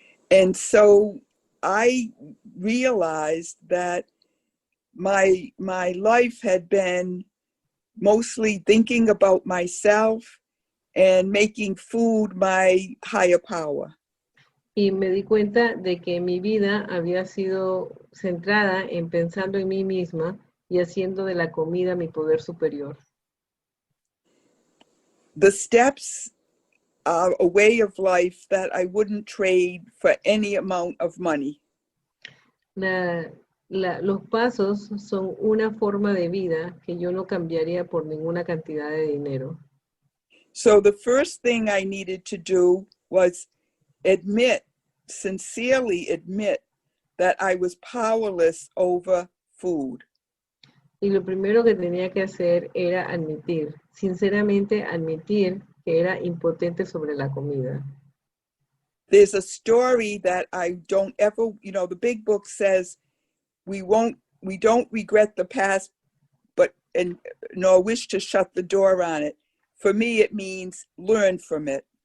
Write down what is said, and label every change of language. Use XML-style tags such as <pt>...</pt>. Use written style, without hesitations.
<en>And so I realized that my life had been mostly thinking about myself and making food my higher power.</en> <es>Y me di cuenta de que mi vida había sido centrada en pensando en mí misma y haciendo de la comida mi poder superior.</es> <en>The steps are a way of life that I wouldn't trade for any amount of money.</en> <es>Los pasos son una forma de vida que yo no cambiaría por ninguna cantidad de dinero.</es> <en>So the first thing I needed to do was sincerely admit that I was powerless over food.</en> <es>Y lo primero que tenía que hacer era sinceramente admitir que era impotente sobre la comida.</es> <en>There's a story that I don't ever, the big book says we don't regret the past, nor wish to shut the door on it. For me, it means learn from it.</en>